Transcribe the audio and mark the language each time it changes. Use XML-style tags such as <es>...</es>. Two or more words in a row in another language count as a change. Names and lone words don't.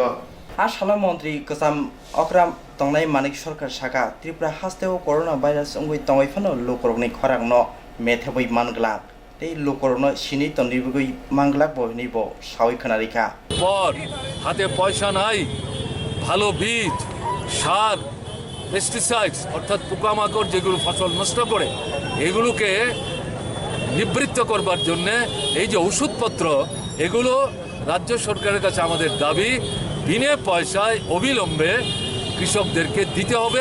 <trp>आसाम मन्त्री गोजाम अक्राम तंनाय मानिक सरकार साका त्रिपुरा हास्तेव करona भाइरास अंगुइ तंगैफानो लोकरगनि खरांनो मेथेबै मानग्ला ते लोकरनो सिनि तनिबुगै मांगलाक बनिबो सावै खोनारिखा</trp> <bn>পর হাতে পয়সা নাই, ভালো বীজ, সার, পেস্টিসাইডস অর্থাৎ পোকামাকড় যেগুলো ফসল নষ্ট করে এগুলোকে নিবৃত্ত করবার জন্য এই যে ওষুধপত্র, এগুলো রাজ্য সরকারের কাছে আমাদের দাবি বিনা পয়সায় অবিলম্বে কৃষকদেরকে দিতে হবে।</bn>